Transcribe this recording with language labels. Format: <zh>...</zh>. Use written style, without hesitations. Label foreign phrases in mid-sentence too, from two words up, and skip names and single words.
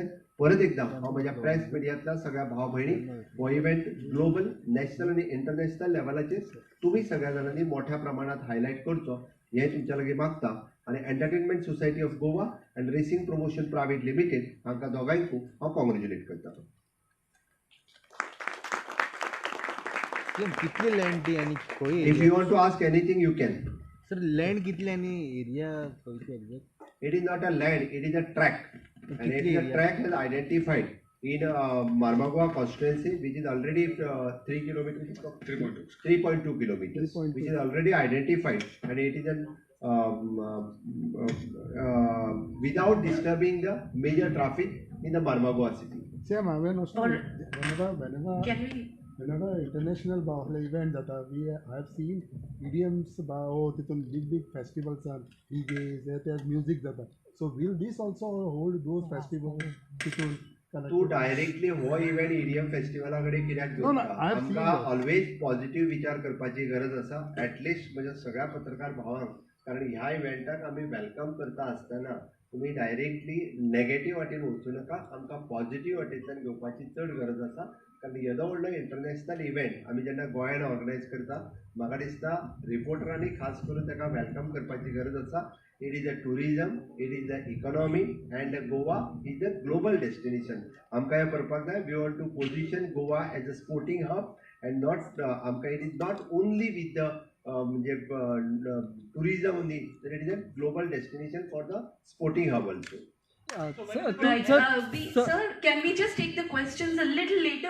<kok>परत एकदा हांव म्हज्या प्रेस मिडियांतल्या सगळ्या भाव भयणी हो इव्हेंट ग्लोबल, नॅशनल आनी इंटरनॅशनल लेवलाचेर तुमी सगळ्या जाणांनी मोठ्या प्रमाणात हायलायट करचो हें तुमच्या लागीं मागता. आनी एंटरटेनमेंट सोसायटी ऑफ गोवा आनी रेसिंग प्रमोशन प्रायवेट लिमिटेड हांकां दोगांयकू हांव कॉंग्रॅच्युलेट करता. कितली लँड ती आनी खंय?</kok> <en>if you want to ask anything you can.</en> <kok>सर लँड कितली आनी एरिया खंयची एक्झॅक्ट?</kok> <en>It is not a land, it is a track. And it is a track has identified in Marmagua constituency, which is already 3 kilometers, 3.2. 3.2 kilometers, which is already identified, and it is an without disturbing the major traffic in the Marmagua city. Same, when also Or whenever can we? international बाहुले event जाता, I have seen EDMs तिथून big festivals are DJs, there's music जाता. So will this also hold those festivals तिथून?</en> <kok>तू डायरेक्टली हो इव्हेंट EDM फेस्टिवलाकडे कित्याक</kok> <en>No, no,</en> <kok>जोडटा?</kok> <en>I have seen</en> <kok>आमकां</kok> <en>that. always positive</en> <kok>विचार करपाची गरज आसा, ऍटलिस्ट म्हणजे सगळ्या पत्रकार भावांक, कारण ह्या इव्हेंटाक आमी वेलकम करता आसतना तुम्ही डायरेक्टली नेगेटिव्ह वाटेन वचूं नाका, आमकां पॉझिटिव्ह वाटेंतल्यान घेवपाची चड गरज आसा. कारण येदो व्हडलो इंटरनॅशनल इव्हेंट आमी जेन्ना गोंयान ऑर्गनायज करता, म्हाका दिसता रिपोर्टरांनी खास करून ताका वेलकम करपाची गरज आसा.</kok> <en>It is a tourism, it is the economy, and Goa is a global destination.</en> <kok>आमकां हें करपाक जाय.</kok> <en>We want to position Goa as a sporting hub, and not आमकां it is not only with the tourism only, but it is a global destination for the sporting hub also. Right. Sir, can we just take the questions a little later?</en>